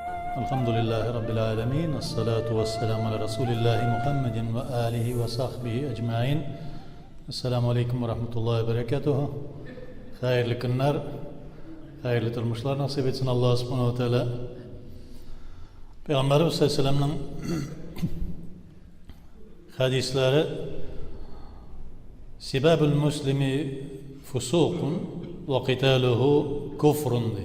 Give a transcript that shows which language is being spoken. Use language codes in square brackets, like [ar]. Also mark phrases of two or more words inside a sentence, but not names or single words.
[ar] الحمد لله رب العالمين الصلاة والسلام على رسول الله محمد وآله وصحبه أجمعين. السلام عليكم ورحمة الله وبركاته. [tr] Hayırlı günler, hayırlı durmuşlar nasip etsin Allah [ar] سبحانه وتعالى. [tr] Peygamberimiz [ar] صلى الله عليه وسلم [tr] hadisleri [ar] سباب المسلم فسوق وقتاله كفر [tr] diye.